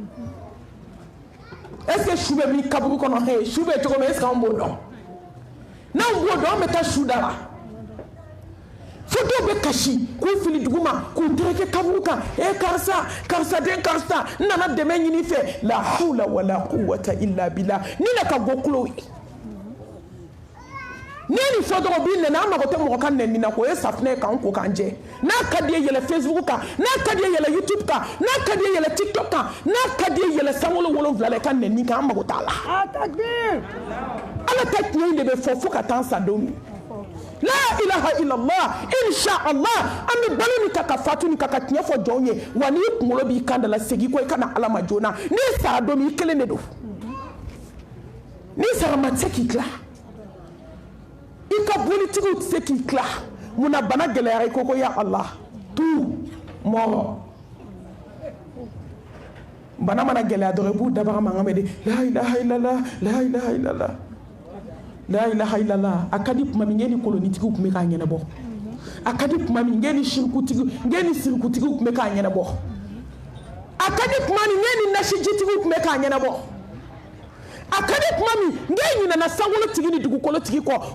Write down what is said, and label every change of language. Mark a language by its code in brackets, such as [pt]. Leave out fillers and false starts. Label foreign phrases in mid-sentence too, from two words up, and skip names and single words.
[fr] est-ce que [bm] su bɛ min kaburu kɔnɔ su bɛ cogo min [fr] est-ce que [bm] anw b'o dɔn n'anw b'o dɔn an bɛ taa su da la fo dɔw bɛ kasi k'u fili dugu ma k'u tereke kaburu kan karisa den karisa n nana dɛmɛ ɲini fɛ [ar] لا حول ولا قوة إلا بالله [bm] ni ne ka go kulo ye ni ni fɔ dɔrɔn bi nɛnɛ an mago tɛ mɔgɔ ka nɛni na ko ye safunɛ k'an ko k'an jɛ n'a ka di ye yɛlɛ Facebook kan n'a ka di ye yɛlɛ YouTube kan n'a ka di ye yɛlɛ TikTok kan n'a ka di ye yɛlɛ sankolo 7 la i ka nɛni kan an mago t'a la Atakbir! ala ta tiɲɛ in de bɛ fɔ fo ka taa sa don min la [ar] إله إلا الله إن شاء الله [bm] an bɛ balo ni ta ka fatu ni ka tiɲɛ fɔ jɔnw ye wa n'i kunkolo b'i kan da la segin ko i kana ala ma joona n'i sara don min i kelen de don n'i sara ma tɛ se k'i tila i ka bolitigiw tɛ se k'i tila munna bana gɛlɛyara i ko ko [ar] يا الله [bm] tu mɔgɔ bana mana gɛlɛya dɔrɔn i b'u dabaga mankan mɛn de [ar] لا إله إلا الله لا إله إلا الله لا إله إلا الله [bm] a ka di tuma min ni kolonitigiw tun bɛ k'a ɲɛnabɔ a ka di tuma min ni sirikutigiw tun bɛ k'a ɲɛnabɔ a ka di tuma min ni nasijitigiw tun bɛ k'a ɲɛnabɔ a ka di tuma min ɲinɛna sankolotigi ni dugukolotigi kɔ n